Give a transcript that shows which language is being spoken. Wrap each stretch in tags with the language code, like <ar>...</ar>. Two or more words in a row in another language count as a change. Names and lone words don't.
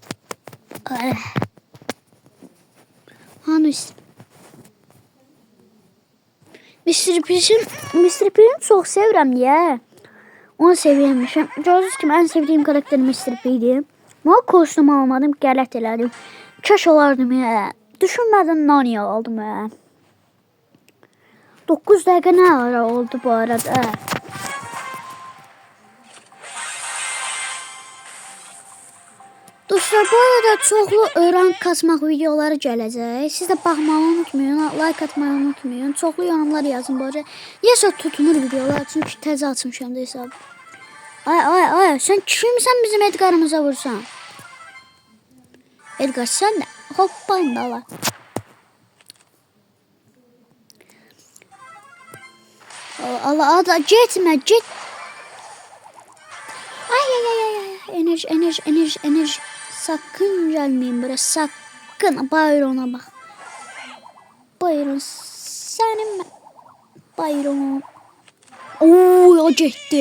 <tr>Hani Mr.</tr> <az>P'ni çok sevirəm ya. Onu sevirmişim.</az> <tr>Gördünüz ki en sevdiğim karakterim Mr. P'ydi. Ama kostüm almadım.</tr> <az>Qələt elədim. Kaş olardım ya. Düşünmədən Nani'yi aldım ya. 9 dəqiqə ne ara oldu bu arada? Dostlar bu arada çoxlu rank kasmaq videoları gələcək. Siz də baxmağı unutmayın, like atmayı unutmayın. Çoxlu yorumlar yazın bu arada. Niyəsə tutmur videolar çünki təzə açmışam da hesab. Ay sen kimsən bizim Edgar'ımıza vursan?</az> <tr>Edgar sen de hoppayın da la.</tr> <az>Allah ada getmə get. Ay enerji.</az> <tr>Sakın gelmeyin buraya. Sakın. Byron'a bak. Byron senin mi? Byron. O gitti.</tr>